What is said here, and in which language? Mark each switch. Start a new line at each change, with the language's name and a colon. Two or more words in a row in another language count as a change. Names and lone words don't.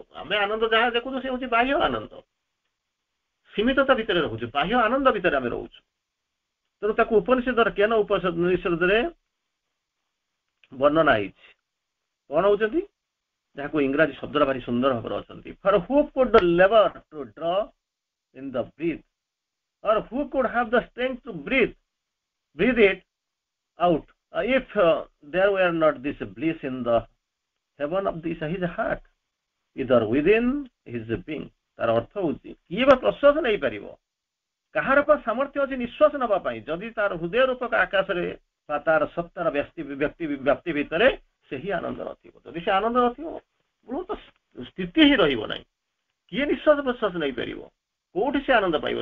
Odia: ଆମେ ଆନନ୍ଦ ଯାହା ଦେଖୁଛୁ ସେ ହଉଛି ବାହ୍ୟ ଆନନ୍ଦ, ସୀମିତତା ଭିତରେ ରହୁଛୁ, ବାହ୍ୟ ଆନନ୍ଦ ଭିତରେ ଆମେ ରହୁଛୁ। ତେଣୁ ତାକୁ ଉପନିଷଦର କେନ ଉପନିଷଦରେ ବର୍ଣ୍ଣନା ହେଇଛି। କଣ ହଉଛନ୍ତି, ଯାହାକୁ ଇଂରାଜୀ ଶବ୍ଦଟା ଭାରି ସୁନ୍ଦର ଭାବରେ ଅଛନ୍ତି,
English: for who could labour to draw in the breath, or who could have the strength to breathe it out, if there were not this bliss in the heaven of his heart, either within his being।
Odia: ତାର ଅର୍ଥ ହଉଛି, କିଏ ବା ପ୍ରଶ୍ୱାସ ନେଇପାରିବ, କାହାର ବା ସାମର୍ଥ୍ୟ ଅଛି ନିଶ୍ୱାସ ନେବା ପାଇଁ, ଯଦି ତାର ହୃଦୟ ରୂପକ ଆକାଶରେ ବା ତାର ସତ୍ତାର ବ୍ୟାପ୍ତି ଭିତରେ ସେହି ଆନନ୍ଦ ନଥିବ। ଯଦି ସେ ଆନନ୍ଦ ନଥିବ ମୂଳ ତ ସ୍ଥିତି ହିଁ ରହିବ ନାହିଁ। କିଏ ନିଶ୍ୱାସ ପ୍ରଶ୍ୱାସ ନେଇପାରିବ, କୋଉଠି ସେ ଆନନ୍ଦ ପାଇବ?